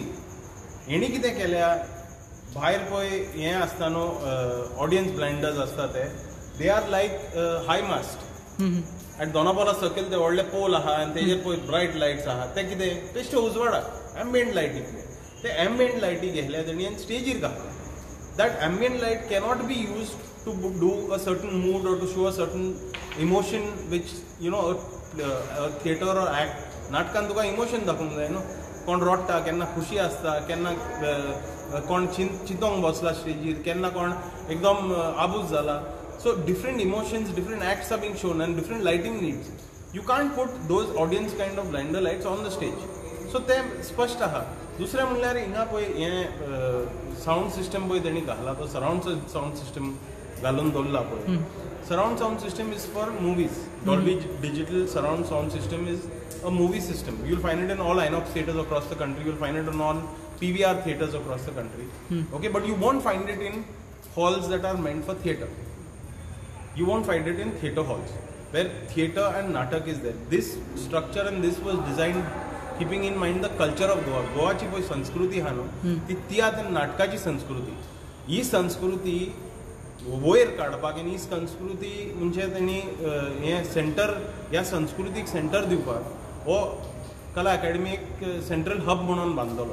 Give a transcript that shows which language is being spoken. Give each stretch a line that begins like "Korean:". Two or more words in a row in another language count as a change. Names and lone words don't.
Konkani: हेणी कितें केल्या, भायर पळय हें आसता न्हू,
English: audience blinders
Konkani: आसता
English: they are like high mast.
Konkani: एट दोनापावला सकयल ते व्हडले पोल आहा आनी तेजेर पळय
English: bright lights
Konkani: आहा, ते कितें बेश्टे उजवाडाक एम्बियंट लायटींतले. ते एम्बियंट लायटी घेतल्या तेणी आनी स्टेजीर घातल्या.
English: That ambient light cannot be use to do a certain mood or to show a certain emotion which theatre or act.
Konkani: नाटकान तुका इमोशन दाखोवंक जाय न्हू. कोण रडटा, केन्ना खुशी आसता, केन्ना कोण चिंतोंक बसला स्टेजीर, केन्ना कोण एकदम आबूज जाला.
English: So different emotions, different acts are being shown and different lighting needs. You can't put those audience kind of blinder lights on the stage.
Konkani: So ते स्पष्ट आहा. दुसरें म्हणल्यार हिंगा पळय हें
English: sound system
Konkani: पळय तेणी घाला तो
English: surround sound system
Konkani: घालून दवरला पळय.
English: Surround sound system is for movies. Dolby Digital surround sound system is a movie system. You'll find it in all INOX theaters across the country. You'll find it in all PVR theaters across the country. Okay, but you won't find it in halls that are meant for theater. You won't find it in theater halls where theater and natak is there. This structure and this was designed keeping in mind the culture of Goa.
Konkani: गोवाची पळय संस्कृती हा न्हू ती तियात्र नाटकाची संस्कृती. ही संस्कृती वयर काडपाक आनी ही संस्कृती म्हणजे तेणी हें सेंटर ह्या संस्कृतीक सेंटर दिवपाक हो कला अकॅडमी एक
English: central hub
Konkani: म्हणून बांदलो.